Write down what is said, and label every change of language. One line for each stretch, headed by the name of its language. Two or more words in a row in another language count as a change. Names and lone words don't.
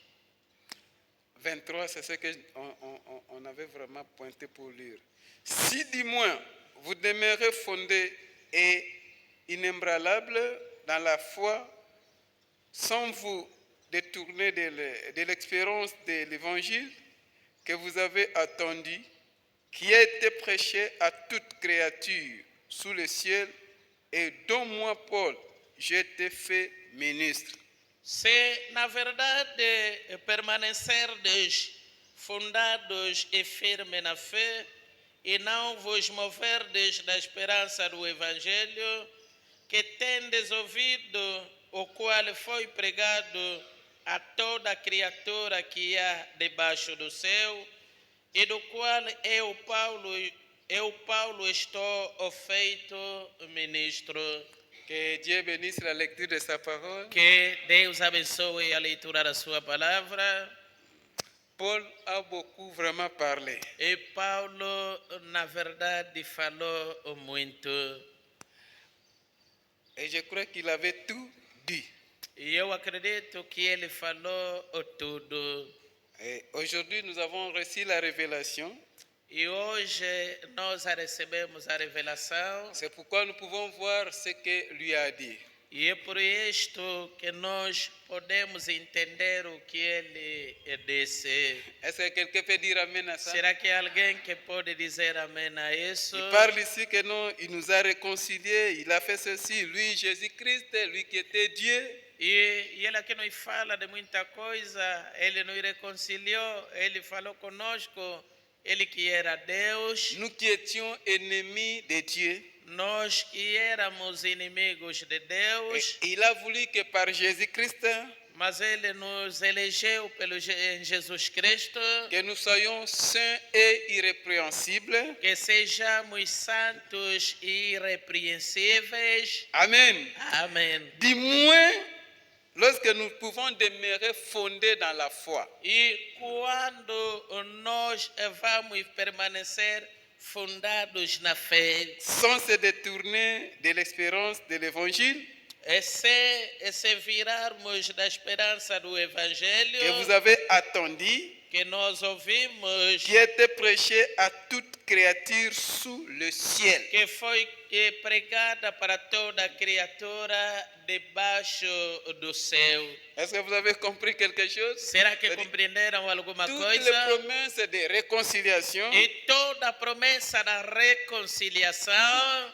French: 23, c'est ce qu'on avait vraiment pointé pour lire. Si du moins vous demeurez fondés et inébranlables dans la foi, sans vous détourner de l'expérience de l'évangile que vous avez attendu, qui a été prêché à toute créature sous le ciel et dont moi, Paul, j'ai été fait ministre.
Portuguese: Se na verdade permanecerdes fundados e firmes na fé e não vos moverdes da esperança do Evangelho, que tendes ouvido, o qual foi pregado a toda criatura que há debaixo do céu, e do qual eu, Paulo, estou feito ministro.
French: Que Dieu bénisse la lecture de sa parole.
Portuguese: Que Deus abençoe a leitura da sua palavra.
French: Paul a beaucoup vraiment parlé.
Portuguese: E Paulo, na verdade, falou muito.
French: Et je crois qu'il avait tout dit.
Portuguese: E eu acredito que ele falou tudo.
French: Et aujourd'hui, nous avons reçu la révélation.
Portuguese: E hoje nós recebemos a revelação.
French: C'est pourquoi nous pouvons voir ce que lui a dit.
Portuguese: E é por isto que nós podemos entender o que ele disse.
French: Est-ce que quelqu'un peut dire amen à ça?
Portuguese: Será que alguém que pode dizer amém a isso?
French: Il parle ici que non, il nous a réconciliés, il a fait ceci, lui, Jésus-Christ, lui qui était Dieu.
Portuguese: E ele aqui nos fala de muita coisa, ele nos reconciliou, ele falou conosco, ele que era Deus.
French: Nous qui étions ennemis de Dieu.
Portuguese: Nós que éramos inimigos de Deus.
French: Et il a voulu que par Jésus-Christ,
Portuguese: mas ele nos elegeu em Jesus Cristo,
French: que nous soyons saints et irrépréhensibles.
Portuguese: Que sejamos santos e irrepreensíveis.
French: Amen.
Portuguese: Amém.
French: Du moins, lorsque nous pouvons demeurer fondés dans la foi.
Portuguese: E quando nós vamos permanecer fundados na fé,
French: sans se détourner de l'espérance de l'évangile,
Portuguese: se virarmos da esperança do Evangelho,
French: que vous avez attendu,
Portuguese: que nós ouvimos,
French: qui était prêché à toute créature sous le ciel.
Portuguese: Que foi pregada para toda criatura debaixo do céu.
French: Est-ce que vous avez compris quelque chose?
Portuguese: Será que compreenderam alguma
French: Toutes
Portuguese: coisa?
French: les promesses de réconciliation
Portuguese: E toda a promessa da reconciliação